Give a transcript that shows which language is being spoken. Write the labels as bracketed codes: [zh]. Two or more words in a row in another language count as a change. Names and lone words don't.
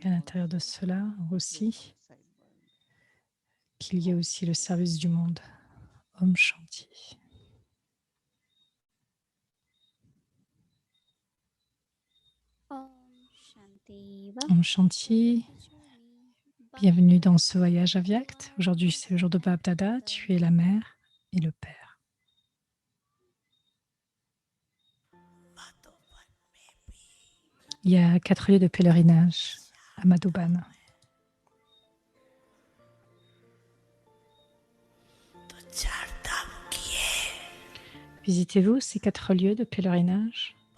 [fr] Et à l'intérieur de [en] also [fr] cela [en] the [fr] aussi, [en] outside world. [fr] qu'il y ait aussi le service du monde. [sa] Om Shanti. Om Shanti. Om [en] Welcome to [sa] Shanti. [en] Avyakt Journey. [fr] Bienvenue dans [en] Bhagavad ce voyage Gita, [fr] Avyakt. [en] you [fr] Aujourd'hui, [en] are [fr] c'est le jour [en] mother [fr] de Bab [en] and [fr] Dada. [en] father. [fr] Tu es la mère et le père. Il y a 4 lieux de pèlerinage à Madhuban. Visitez-vous ces 4 lieux de pèlerinage.